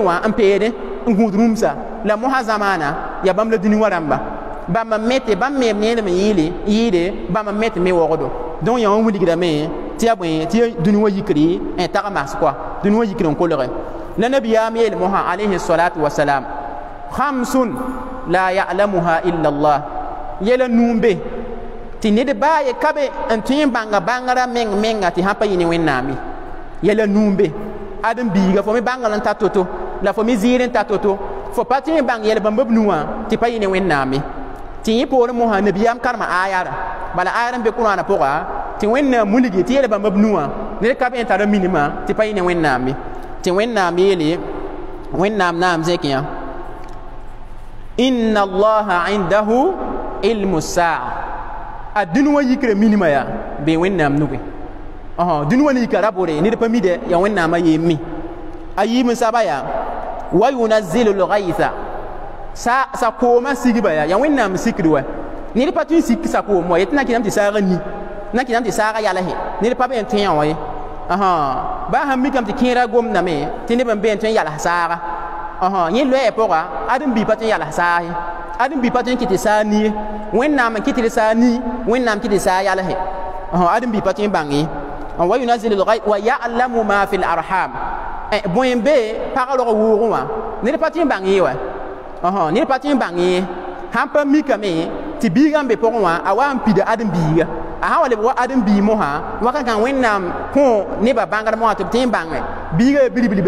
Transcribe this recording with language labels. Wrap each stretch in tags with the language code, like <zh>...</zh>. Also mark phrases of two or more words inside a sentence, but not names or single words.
<mos>wã n peede n gũud rũmsa la mosã zamaana yaa bãmb la dũni wã rãmba bãmb n mete bãmb meem needm n yɩɩde bãmb n met me wogdo donc yã wã wilgdame tɩ yaa bõe tɩ ya dũni wã yikri n tag mas koa dũni wã yikr n kolge la nabiyaam yeel mosã</mos> <ar>عليه الصلاة والسلام خمس لا يعلمها إلا الله</ar> <mos>yela nuumbe tɩ ned baa ye ka be n tõe n bãnga bãngrã menga tɩ sã pa yɩ ne wẽnnaame yɛla nuumbe ãdem-biiga fo me bãngr n ta to-to la fo me zɩɩr n ta to-to fo pa tõe n bãng yɛl bãmba b nuwã tɩ pa yɩ ne wẽnnaame tɩ yẽ poorẽ mosã nabiyaam karema aayara bala aayar n be kʋrãana pʋga tɩ wẽnnaam wilgi tɩ yɛl bãmba b nuwã ned ka be n tara minimã tɩ pa yɩ ne wẽnnaame tɩ wẽnnaam yeele wẽnnaam naam zẽk yã</mos> <ar>إن الله عنده علم الساعة</ar> <mos>a dũni wã yikra minimã yaa bee wẽnnaam nuge dũni wã ne yika rabore ned pa mide ya wẽnnaamã yeem mi a yiim n saba yaa</mos> <ar>وينزل الغيث</ar> <mos>sa koomã sigba yaa ya wẽnnaam sikd wa ned pa tõe n sik sa koom wa yetɩ na kɩdame tɩ saagã ni na kɩdame tɩ saagã yalse ned pa be n tõe wã ye baa sãn mikame tɩ kẽera gomdame tɩ neb n be n tõe n yals saaga yẽ loɛɛ pʋga ãdem-bii pa tõe n yals saag ye ãdem-bii pa tõe n kɩ tɩ saa ni ye wẽnnaam n kɩ tɩ d saa ni wẽnnaam kɩ tɩ saa yalse ãdem-bii pa tõe n bãng ye</mos> <ar>وينزل الغيث ويعلم ما في الأرحام</ar> <mos>bõe n be pag rog wʋʋgẽ wã ned pa tõe n bãng ye wa ned pa tõe n bãng ye sãn pa mikame tɩ biigã n be pʋgẽ wã a wa n pida ãdem-biiga a sã wa lebg wa ãdem-bii mosã wakat kãng wẽnnaam kõ nebã bãngd mosã tɩ b tõe n bãnge biigã ya bilbili bɩ</mos>